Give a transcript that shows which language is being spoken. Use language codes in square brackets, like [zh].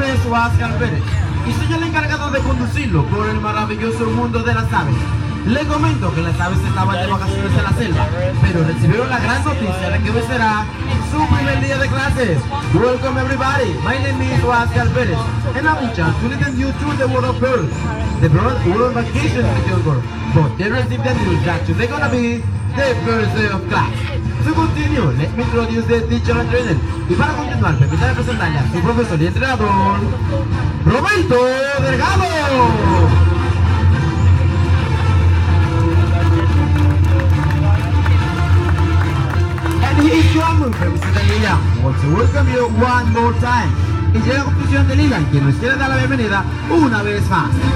[es] Y soy el encargado de conducirlo por el maravilloso mundo de las aves. Le comento que las aves estaban de vacaciones en la selva, pero recibieron la gran noticia de que hoy será su primer día de clases. [en] Welcome everybody, my name is Oscar Pérez, and I'm in charge to lead you through the world of birds. The birds were on vacation in the jungle, but they received the news that today gonna be the first day of class. To continue, let me introduce the teacher and trainer. [es] Y para continuar, permítame presentarle a su profesor y entrenador, Roberto Delgado. [en] And he is your representing Lilian. Want to welcome you one more time. [es] Y llega a conclusión de Lilian, quien nos quiere dar la bienvenida una vez más.